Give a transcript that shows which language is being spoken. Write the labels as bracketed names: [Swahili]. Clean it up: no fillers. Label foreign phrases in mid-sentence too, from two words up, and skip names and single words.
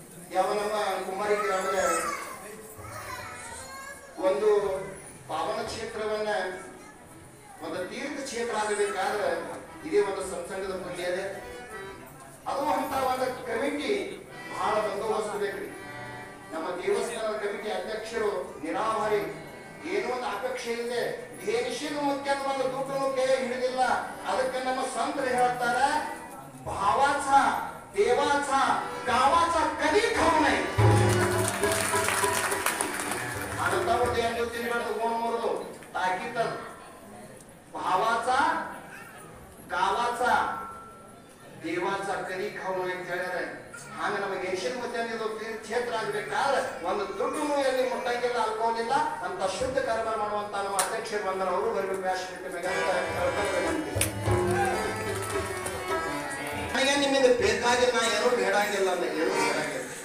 [Kannada] ಯಾವ ನಮ್ಮ ಕುಮಾರಿ ಗ್ರಾಮದ ಒಂದು ಪಾವನ ಕ್ಷೇತ್ರವನ್ನ ಒಂದು ತೀರ್ಥ ಕ್ಷೇತ್ರ ಆಗಬೇಕಾದ್ರೆ ಇದೇ ಒಂದು ಸತ್ಸಂಗದ ಬಗ್ಗೆ ಇದೆ. ಅದು ಅಂತ ಒಂದು ಕಮಿಟಿ ಬಹಳ ಬಂದೋಬಸ್ತ್ ಬೇಕ್ರಿ. ನಮ್ಮ ದೇವಸ್ಥಾನದ ಕಮಿಟಿ ಅಧ್ಯಕ್ಷರು ನಿರಾಭಾರಿ, ಏನೋ ಒಂದು ಅಪೇಕ್ಷೆ ಇದೆ, ದೇಶದ ಮುಖ್ಯ ಒಂದು ದುಡ್ಡು ಕೈ ಹಿಡಿದಿಲ್ಲ. ಅದಕ್ಕೆ ನಮ್ಮ ಸಂತರು ಹೇಳ್ತಾರ, [Marathi] भावाचा देवाचा गावाचा कधी खाऊ नये. आनंदामध्ये यांनी तिकडे कोण मरतो ताकीद भावाचा गावाचा देवाचा कधी खाऊ नये [Kannada] ಅಂತ ಹೇಳಿದ್ರೆ ಹಾಗೆ ನಮಗೆ ಏಷ್ಯನ್ ಮಧ್ಯಾಹ್ನದ ಕ್ಷೇತ್ರ ಆಗಬೇಕಾದ್ರೆ ಒಂದು ದುಡ್ಡು ಎಲ್ಲಿ ಮುಟ್ಟಂಗಿಲ್ಲ, ಅಲ್ಕೋಲಿಲ್ಲ ಅಂತ ಶುದ್ಧ ಕಾರ್ಯ ಮಾಡುವಂತ ನಮ್ಮ ಅಧ್ಯಕ್ಷರು ಬಂದ್ರೆ ಅವರು ಬರಬೇಕು. ನನಗೆ ನಿಮ್ಮಿಂದ ಬೇಕಾಗಿಲ್ಲ, ನಾ ಏನೂ ಬೇಡಂಗಿಲ್ಲ ಅಂತ ಏನೂ ಬೇಡಂಗಿಲ್ಲ.